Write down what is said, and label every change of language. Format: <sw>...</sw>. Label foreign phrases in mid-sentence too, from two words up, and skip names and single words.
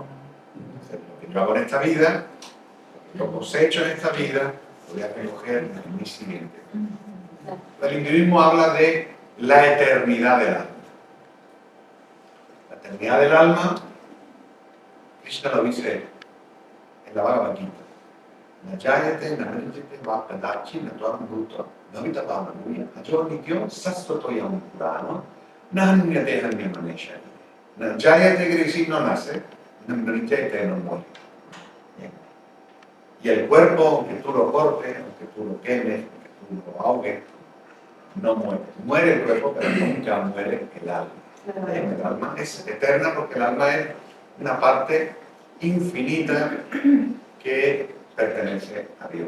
<es>Entonces, lo que yo hago en esta vida, lo que yo cosecho en esta vida, lo voy a recoger en mi siguiente vida. El hinduismo habla de la eternidad del alma. La eternidad del alma, Krishna lo dice en la Bhagavad Gita.</es> <sa>न जायते म्रियते वा कदाचिन् नायं भूत्वा भविता वा न भूयः अजो नित्यः शाश्वतोऽयं पुराणो न हन्यते हन्यमाने शरीरे.</sa> <es>Najayate quiere decir no nace, namanjate no muere. Y el cuerpo, aunque tú lo cortes, aunque tú lo quemes, aunque tú lo ahogues, no muere. Muere el cuerpo, pero nunca muere el alma. El alma es eterna porque el alma es una parte infinita que pertenece a Dios.</es>